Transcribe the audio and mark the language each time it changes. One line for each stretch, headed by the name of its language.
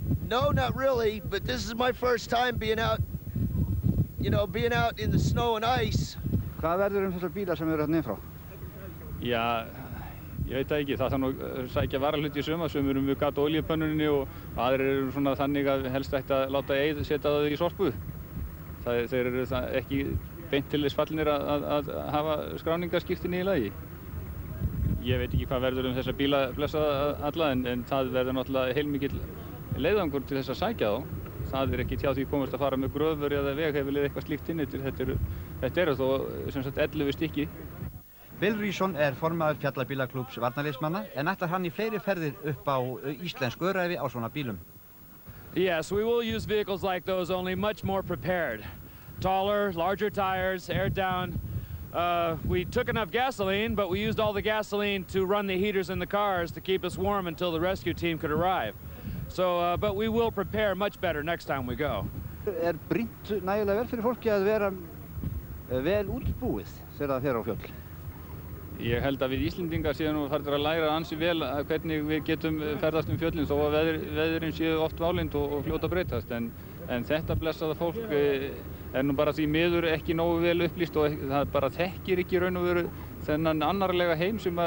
English: No, not really, but this is my first time being out, being out in the snow and ice.
Icelandic: Hvað verður þessar bílar sem eru hérna inn frá? Já, ég veit það ekki. Það þarf nú að sækja varahluti í suma. Sumir mjög gat olíupönnunni og aðrir eru svona þannig að helst ætti að láta setja það í sorpu. Þeir eru ekki beint til þess fallinir að hafa skráningarskírteini í lagi. Ég veit ekki hvað verður þessa bíla blessaða alla en það verður náttúrulega heilmikill leiðangur til þess að sækja þá. Það ekki hjá því komast að fara með gröfur eða veghefil eða eitthvað slíkt inn eftir. Þetta eru þó sem sagt 11 stykki. Bill Reason formaður fjallabílaklúbbs varnarliðsmanna en ætlar hann í fleiri ferðir upp á íslensk öræfi á svona bílum.
English: Yes, we will use vehicles like those, only much more prepared. Taller, larger tires, air down. We took enough gasoline, but we used all the gasoline to run the heaters in the cars to keep us warm until the rescue team could arrive. So, but we will prepare much better next time we go.
Icelandic: Brýnt nægilega vel fyrir fólki að vera vel útbúið þegar það fer á fjöll? Ég held að við Íslendingar séum nú farnir að læra ansi vel hvernig við getum ferðast fjöllin þó að veðrin séu oft válynd og fljóta að breytast en þetta blessaða fólk er nú bara því miður ekki nógu vel upplýst og það bara þekkir ekki raun og veru þennan annarlega heim sem